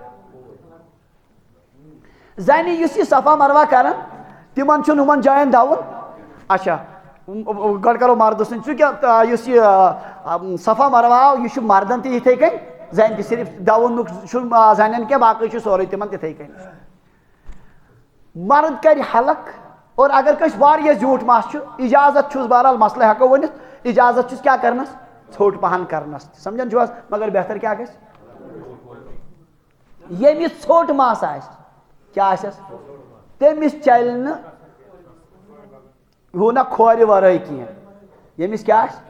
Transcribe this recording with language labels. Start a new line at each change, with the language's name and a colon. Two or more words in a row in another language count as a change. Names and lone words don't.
Kashmiri: زنہِ یُس یہِ صفا مروا کران تِمن چھُنہٕ ہُمن جاین دَوُن اچھا گۄڈٕ کرو مردٕ سٕنٛدۍ ژٕ کیٛاہ یُس یہِ صفا مروا آو یہِ چھُ مردن تہِ یِتھٕے کٔنۍ زنہِ تہِ صرف دَوُنُک چھُنہٕ زنٮ۪ن کینٛہہ باقٕے چھُ سورُے تِمن تِتھٕے کٔنۍ مرد کرِ حلق اور اگر کٲنٛسہِ واریاہ زیوٗٹھ مس چھُ اجازت چھُس بہرحال مسلہٕ ہٮ۪کو ؤنِتھ اجازت چھُس کیٛاہ کرنس ژھوٚٹ پہن کرنس سمجھان چھِو حظ مگر بہتر کیٛاہ گژھِ ییٚمِس ژھوٚٹ مس آسہِ کیٛاہ آسٮ۪س تٔمِس چلہِ نہٕ ہُہ نہ کھورِ ورٲے کینٛہہ ییٚمِس کیٛاہ آسہِ